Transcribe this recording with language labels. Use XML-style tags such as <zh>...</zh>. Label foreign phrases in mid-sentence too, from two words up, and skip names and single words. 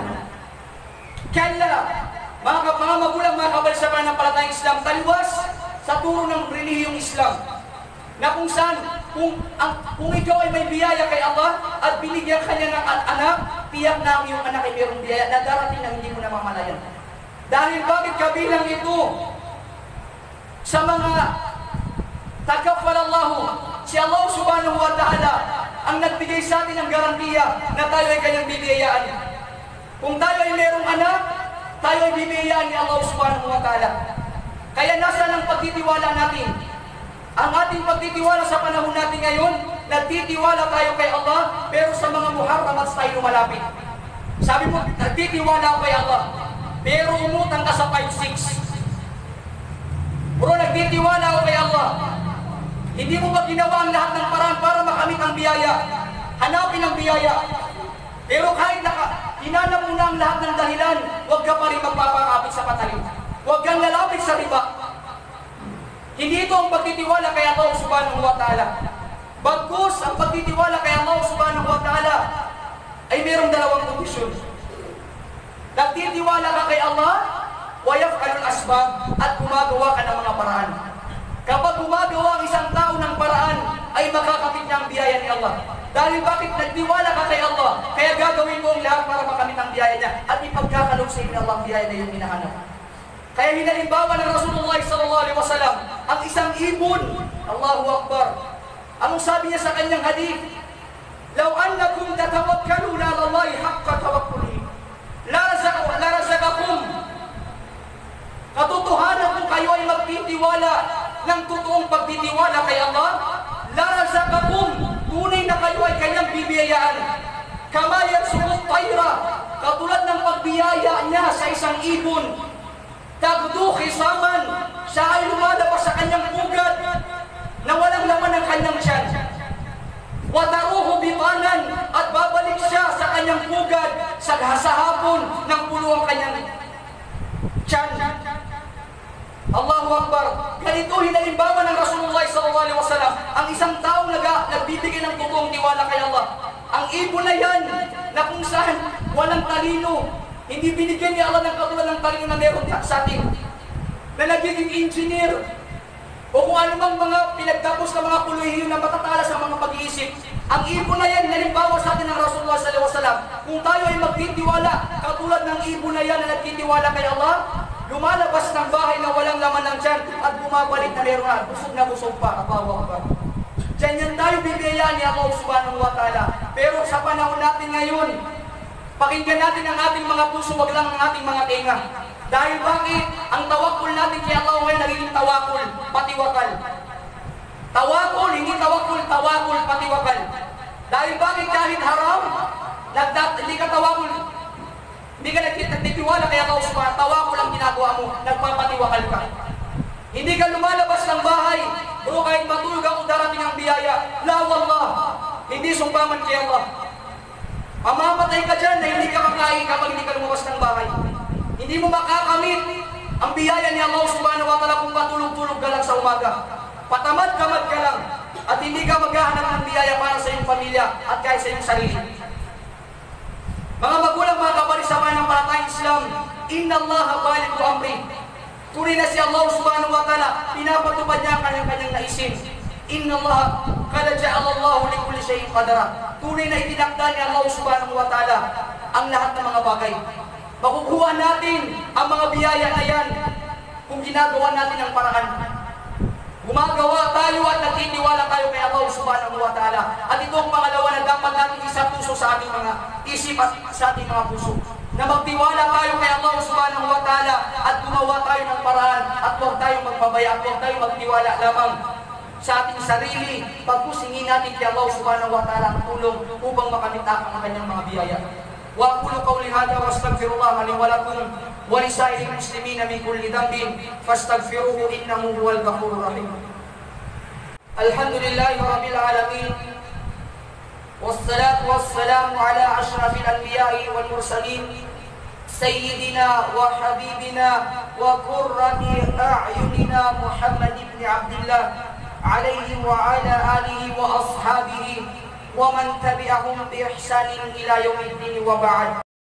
<tl>Kaya, mga magulang, mga kabal sa pananampalatayang Islam, taliwas sa turo ng relihiyong Islam, na kung saan, kung ikaw ay may biyaya kay Allah at binigyan ka niya ng anak, tiyak na ang iyong anak ay mayroong biyaya na darating na hindi mo na mamalayan. Dahil bakit kabilang ito sa mga takaffalallahu, Si Allah</tl> <ar>سبحانه وتعالى</ar> <tl>ang nagbigay sa atin ng garantiya na tayo ay kanyang bibiyayaan. Kung tayo ay merong anak, tayo ay bibiyayaan ni Allah</tl> <ar>سبحانه وتعالى.</ar> <tl>Kaya nasa ng pagtitiwala natin? Ang ating pagtitiwala sa panahon natin ngayon, nagtitiwala tayo kay Allah, pero sa mga muharramats tayo lumalapit. Sabi mo, nagtitiwala ako kay Allah, pero umutang ka sa 5-6. Bro, nagtitiwala ako kay Allah. Hindi mo ba ginawa ang lahat ng paraan para makamit ang biyaya? Hanapin ang biyaya. Pero kahit hinanap mo na ang lahat ng dahilan, huwag ka pa rin magpapakapit sa patalim. Huwag kang lalapit sa riba. Hindi ito ang pagtitiwala kay Allah</tl> <ar>سبحانه وتعالى.</ar> <tl>Bagkus ang pagtitiwala kay Allah</tl> <ar>سبحانه وتعالى</ar> <tl>ay mayroong dalawang kondisyon. Nagtitiwala ka kay Allah,</tl> <ar>ويفعل الأسباب,</ar> <tl>at gumagawa ka ng mga paraan. Kapag gumagawa ang isang tao ng paraan, ay makakamit niya ang biyaya ni Allah. Dahil bakit nagtiwala ka kay Allah, kaya gagawin mo ang lahat para makamit ang biyaya niya at ipagkakalog sa inyo Allah ang biyaya na yung hinahanap. Kaya hinalimbawa ng</tl> <ar>رسول الله صلى الله عليه وسلم</ar> <tl>ang isang ibon.</tl> <ar>الله أكبر.</ar> <tl>Anong sabi niya sa kanyang hadith?</tl> <ar>لو أنكم تتوكلون على الله حق توكله لرزقكم.</ar> <tl>Katotohanan kung kayo ay magtitiwala ng totoong pagtitiwala kay Allah,</tl> <ar>لرزقكم,</ar> <tl>tunay na kayo ay kanyang bibiyayaan.</tl> <ar>كما يرزق الطير,</ar> <tl>katulad ng pagbiyaya niya sa isang ibon.</tl> <ar>تغدو خماصا,</ar> <tl>siya ay lumalabas sa kanyang pugad na walang laman ng kanyang tiyan.</tl> <ar>وتروح بطانا,</ar> <tl>at babalik siya sa kanyang pugad sa hapon ng pulo ang kanyang tiyan.</tl> <ar>الله أكبر.</ar> <tl>Ganito hinalimbawa ng</tl> <ar>رسول الله صلى الله عليه وسلم</ar> <tl>ang isang taong nagbibigay ng totoong tiwala kay Allah. Ang ibon na yan na kung saan walang talino, hindi binigyan ni Allah ng katulad ng talino na meron sa atin, na nagiging engineer o kung anumang mga pinagtapos na mga kuluhiyo na matatala sa mga pag-iisip. Ang ibon na yan, halimbawa sa atin ng</tl> <ar>رسول الله صلى الله عليه وسلم,</ar> <tl>kung tayo ay magtitiwala katulad ng ibon na yan na nagtitiwala kay Allah, lumalabas ng bahay na walang laman ng tiyan at bumabalik na meron na busog pa.</tl> <ar>الله أكبر.</ar> <tl>Diyan yan tayo bibiyayaan ni Allah</tl> <ar>سبحانه وتعالى.</ar> <tl>Pero sa panahon natin ngayon, pakinggan natin ang ating mga puso, wag lang ang ating mga tenga. Dahil bakit? Ang tawakul natin kay Allah ngayon nagiging tawakul, patiwakal. Tawakul, hindi tawakul, tawakul, patiwakal. Dahil bakit? Kahit haram, hindi ka tawakul, hindi ka nagtitiwala kay Allah subhanahu, tawakul ang ginagawa mo, nagpapatiwakal ka. Hindi ka lumalabas ng bahay, bro, kahit matulog ako darating ang biyaya.</tl> <ar>لا والله,</ar> <tl>hindi sumbaman kay Allah. Mamamatay ka dyan na hindi ka makain kapag hindi ka lumabas ng bahay. Hindi mo makakamit ang biyaya ni Allah</tl> <ar>سبحانه وتعالى</ar> <tl>kung patulog-tulog ka lang sa umaga. Patamad-kamad ka lang at hindi ka maghahanap ng biyaya para sa iyong pamilya at kahit sa iyong sarili. Mga magulang, mga kapatid sa pananampalatayang Islam,</tl> <ar>إن الله بالغ أمره.</ar> <tl>Tunay na si Allah</tl> <ar>سبحانه وتعالى,</ar> <tl>pinapatupad niya ang kanyang naisin.</tl> <ar>إن الله قد جعل الله لكل شيء قدرا.</ar> <tl>Tunay na itinakda ni Allah</tl> <ar>سبحانه وتعالى</ar> <tl>ang lahat ng mga bagay. Makukuha natin ang mga biyaya na yan kung ginagawa natin ang paraan. Gumagawa tayo at nagtitiwala tayo kay Allah</tl> <ar>سبحانه وتعالى.</ar> <tl>At ito ang pangalawa na dapat natin isa-puso sa ating mga isip at sa ating mga puso. Na magtiwala tayo kay Allah</tl> <ar>سبحانه وتعالى</ar> <tl>at gumawa tayo ng paraan at huwag tayong magpabaya at huwag tayong magtiwala lamang sa ating sarili. Pagkusingin natin kay Allah</tl> <ar>سبحانه وتعالى</ar> <tl>ang tulong upang makamit ang kanyang mga biyaya.</tl> <ar>وأقول قولي هذا وأستغفر الله لي ولكم ولسائر المسلمين من كل ذنب فاستغفروه إنه هو الغفور الرحيم. الحمد لله رب العالمين. والصلاة والسلام على أشرف الأنبياء والمرسلين سيدنا وحبيبنا وقرة أعيننا محمد بن عبد الله عليه وعلى آله وأصحابه ومن تبعهم بإحسان إلى يوم الدين وبعد.</ar>